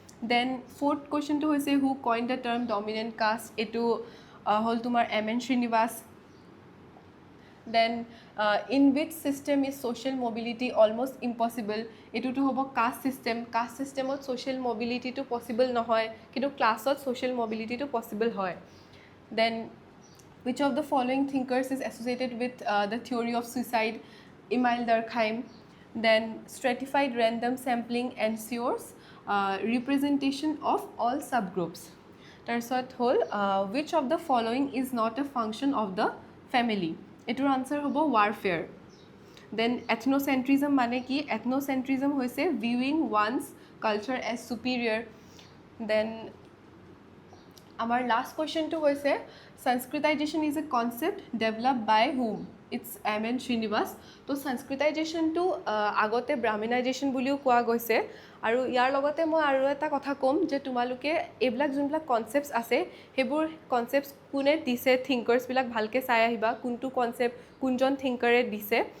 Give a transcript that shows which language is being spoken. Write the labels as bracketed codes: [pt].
[en] Then fourth কুৱেশ্যনটো হৈছে who coined the term dominant caste. [as] এইটো হ'ল তোমাৰ M.N. Srinivas. [en] Then in which system is social mobility almost impossible. [as] এইটোতো হ'ব কাষ্ট ছিষ্টেম। কাষ্ট ছিষ্টেমত ছ'চিয়েল মবিলিটিটো পচিবল নহয়, কিন্তু ক্লাছত ছ'চিয়েল মবিলিটিটো পচিবল হয়। [en] Then which of the following thinkers is associated with the theory of suicide? Emile Durkheim. Then stratified random sampling ensures representation of all subgroups. [as] তাৰপিছত হ'ল [en] which of the following is not a function of the family? [as] এইটোৰ answer হ'ব warfare. [en] Then ethnocentrism [as] মানে কি? [en] Ethnocentrism হৈছে viewing one's culture as superior. Then [as] আমাৰ last কুৱেশ্যনটো হৈছে [en] Sanskritization is a concept developed by whom? It's M.N. Srinivas. [as] তো সংস্কৃতাইজেশ্যনটো আগতে ব্ৰাহ্মণাইজেশ্যন বুলিও কোৱা গৈছে। আৰু ইয়াৰ লগতে মই আৰু এটা কথা ক'ম যে তোমালোকে এইবিলাক যোনবিলাক কনচেপ্টছ আছে, সেইবোৰ কনচেপ্টছ কোনে দিছে, থিংকাৰ্ছবিলাক ভালকৈ চাই আহিবা, কোনটো কনচেপ্ট কোনজন থিংকাৰে দিছে।